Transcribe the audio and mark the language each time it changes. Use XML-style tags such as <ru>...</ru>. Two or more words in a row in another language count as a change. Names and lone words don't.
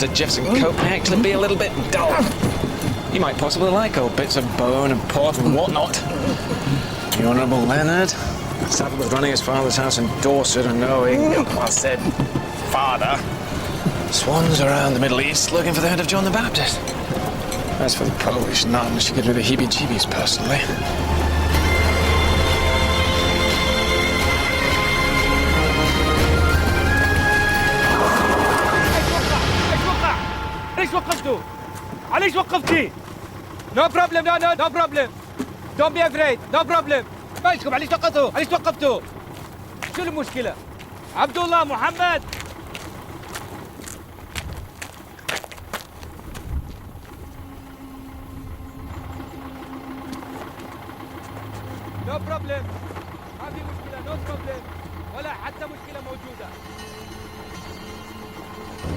<en>Jeffson Cope may actually be a little bit dull. He might possibly like old bits of bone and pork and whatnot. The Honourable Leonard, saddled with running his father's house in Dorset and knowing, well, I said father, swans around the Middle East looking for the head of John the Baptist. As for the Polish nun, she gives me the heebie-jeebies personally.</en> <ar>ليش وقفتوا؟ ليش وقفتي؟</ar> <en>No problem, no problem. Don't be afraid, no problem.</en> <ar>مالكم ليش وقفتوا؟ ليش وقفتوا؟ شو المشكلة؟</ar> <en>عبد الله محمد No problem.</en> <ar>ما في مشكلة</ar> <en>no problem.</en> <ar>ولا حتى مشكلة موجودة.</ar>